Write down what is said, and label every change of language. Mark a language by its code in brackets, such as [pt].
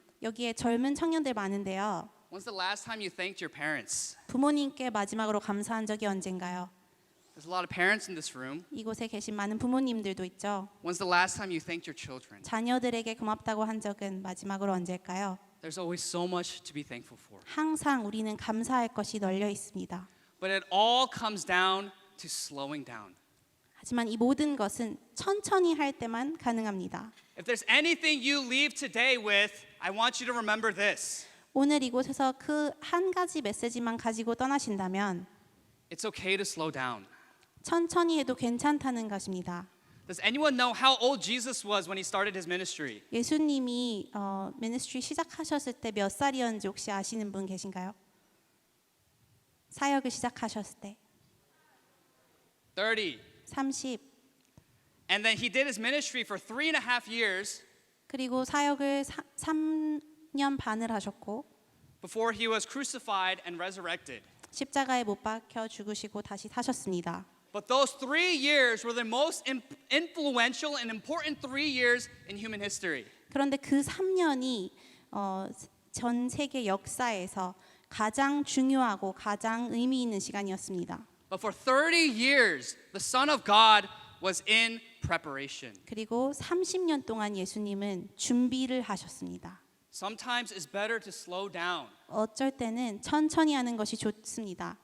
[ko] 여기에 젊은 청년들 많은데요. [en] When's the last time you thanked your parents? [ko] 부모님께 마지막으로 감사한 적이 언젠가요? [en] There's a lot of parents in this room. [ko] 이곳에 계신 많은 부모님들도 있죠. [en] When's the last time you thanked your children? [ko] 자녀들에게 고맙다고 한 적은 마지막으로 언제일까요? [en] There's always so much to be thankful for. [ko] 항상 우리는 감사할 것이 널려 있습니다. [en] But it all comes down to slowing down. [ko] 하지만 이 모든 것은 천천히 할 때만 가능합니다. [en] If there's anything you leave today with, I want you to remember this. [ko] 오늘 이곳에서 그 한 가지 메시지만 가지고 떠나신다면 [en] It's okay to slow down. [ko] 천천히 해도 괜찮다는 것입니다. [en] Does anyone know how old Jesus was when he started his ministry? [ko] 예수님이 미니스트리 시작하셨을 때 몇 살이었는지 혹시 아시는 분 계신가요? 사역을 시작하셨을 때 [en] 30. [ko] 30. [en] And then he did his ministry for 3.5 years [ko] 그리고 사역을 3년 반을 하셨고 [en] before he was crucified and resurrected. [ko] 십자가에 못 박혀 죽으시고 다시 사셨습니다. [en] But those 3 years were the most influential and important 3 years in human history. [ko] 그런데 그 3년이 전 세계 역사에서 가장 중요하고 가장 의미 있는 시간이었습니다. [en] But for 30 years, the Son of God was in preparation. [ko] 그리고 30년 동안 예수님은 준비를 하셨습니다. [en] Sometimes it's better to slow down [ko] 어쩔 때는 천천히 하는 것이 좋습니다.